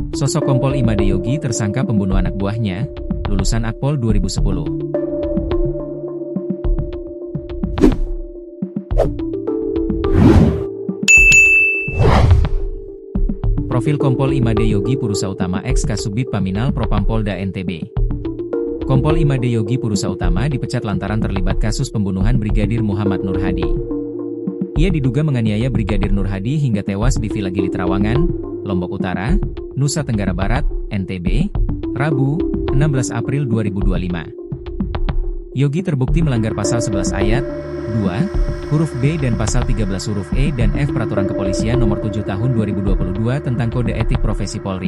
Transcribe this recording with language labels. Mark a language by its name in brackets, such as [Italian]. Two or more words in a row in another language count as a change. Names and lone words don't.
[Indonesian] Sosok Kompol Imade Yogi tersangka pembunuh anak buahnya, lulusan Akpol 2010. Profil Kompol Imade Yogi Purusautama ex Kasubdit Paminal Propampolda NTB. Kompol Imade Yogi Purusautama dipecat lantaran terlibat kasus pembunuhan Brigadir Muhammad Nur Hadi. Ia diduga menganiaya Brigadir Nur Hadi hingga tewas di Villa Gili Trawangan, Lombok Utara, Nusa Tenggara Barat, NTB, Rabu, 16 April 2025. Yogi terbukti melanggar pasal 11 ayat 2, huruf B dan pasal 13 huruf E dan F Peraturan Kepolisian Nomor 7 Tahun 2022 tentang Kode Etik Profesi Polri.